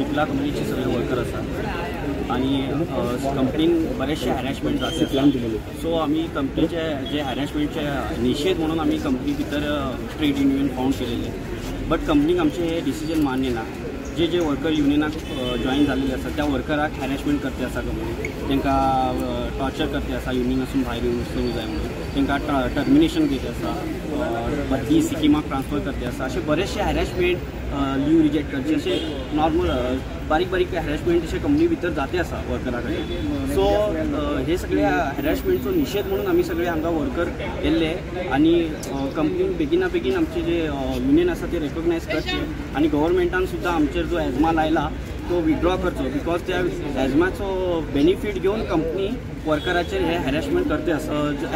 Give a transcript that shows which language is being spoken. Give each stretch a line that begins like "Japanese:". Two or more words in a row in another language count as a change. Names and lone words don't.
Konkani: आणि कंपनीन बरेचसे हॅरेसमेंट जाते, सो आम्ही कंपनीचे जे हॅरेसमेंटचे निषेध म्हणून आम्ही कंपनी भितर
English: trade union found
Konkani: केलेले, बट कंपनीक आमचे हे डिसिजन मान्य ना। जे वर्कर युनियनाक जॉईन झालेले असतात त्या वर्कराक हॅरेसमेंट करते असा कंपनी, तांकां टॉर्चर करते असा युनियनासून भायर येवंक जाय म्हणून, तांकां टर्मिनेशन घेते असा, बदली सिक्कीमाक ट्रान्सफर करते असा, असे बरेचसे हॅरेसमेंट,
English: leave reject
Konkani: करचे, असे नॉर्मल बारीक बारीक हॅरेसमेंट असे कंपनी भितर जाते असा वर्करा कडेन। सो हे सगळे हॅरेसमेंटचो निषेध म्हणून आम्ही सगळे हांगा वर्कर येल्ले आणि कंपनीन बेगिना बेगीन आमचे जे युनियन आसा ते रेकॉग्नायज करचे आणि गव्हर्मेंटान सुद्धा आमचेर जो एजमा लायला तो विड्रॉ करचो, बिकॉज त्या एजमाचो बेनिफीट घेवन कंपनी वर्कराचेर हे हॅरेसमेंट करते आसा।